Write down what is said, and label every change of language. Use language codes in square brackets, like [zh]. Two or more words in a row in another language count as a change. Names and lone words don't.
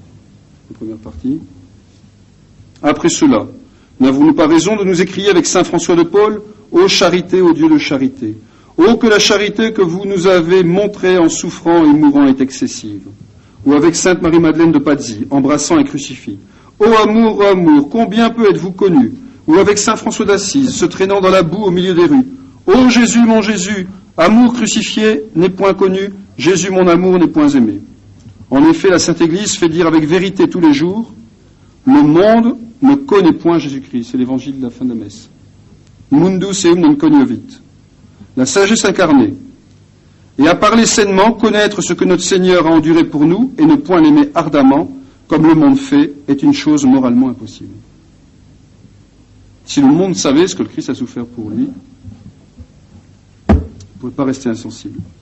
[fr] Après cela, n'avons-nous pas raison de nous écrier avec saint François de Paul, ô charité, ô Dieu de charité, ô que la charité que vous nous avez montrée en souffrant et mourant est excessive, ou avec sainte Marie-Madeleine de Pazzi, embrassant un crucifix, ô amour, combien peu êtes-vous connus, ou avec saint François d'Assise, se traînant dans la boue au milieu des rues, ô Jésus, mon Jésus, amour crucifié n'est point connu, Jésus, mon amour, n'est point aimé. En effet, la Sainte Église fait dire avec vérité tous les jours, le monde ne connaît point Jésus-Christ. C'est l'évangile de la fin de la messe. [la] Mundus eum non cognovit. [fr] La sagesse incarnée. Et à parler sainement, connaître ce que notre Seigneur a enduré pour nous et ne point l'aimer ardemment, comme le monde fait, est une chose moralement impossible. Si le monde savait ce que le Christ a souffert pour lui, il ne pouvait pas rester insensible.